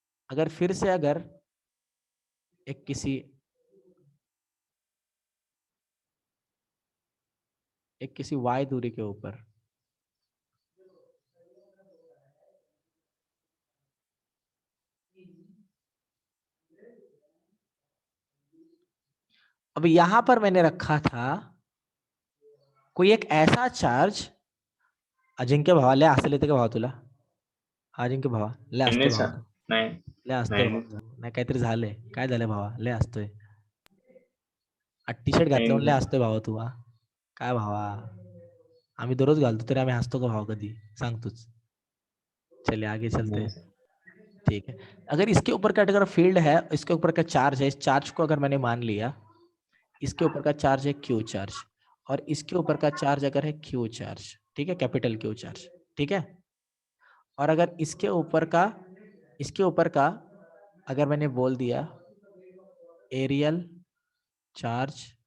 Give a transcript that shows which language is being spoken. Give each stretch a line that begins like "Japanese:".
Hindi: अगर फिर से अगर एक किसी y दूरी के ऊपर अब यहां पर मैंने रखा था कोई एक ऐसा चार्ज,
Marathi: अजिंक्य भावाले असं लिहिते का भावा तुला? अजिंक्य भावा लय नाही असतोय सर भावा तू. नाही लय असतोय नाही भावा तू. नाही काहीतरी झालंय. काय झालंय भावा लय असतोय. टी शर्ट घातल्यावर नाही लय असतोय भावा तू. हा काय भावा आम्ही दररोज घालतो तरी आम्ही हसतो का भावा कधी सांग तूच.
Hindi: चलिए आगे चलते हैं. ठीक है अगर इसके ऊपर का अगर फील्ड है इसके ऊपर का चार्ज है इस चार्ज को अगर मैंने मान लिया इसके ऊपर का चार्ज है क्यू चार्ज और इसके ऊपर का चार्ज अगर है क्यू चार्ज ठीक है कैपिटल क्यू चार्ज ठीक है और अगर इसके ऊपर का अगर मैंने बोल दिया एरियल चार्ज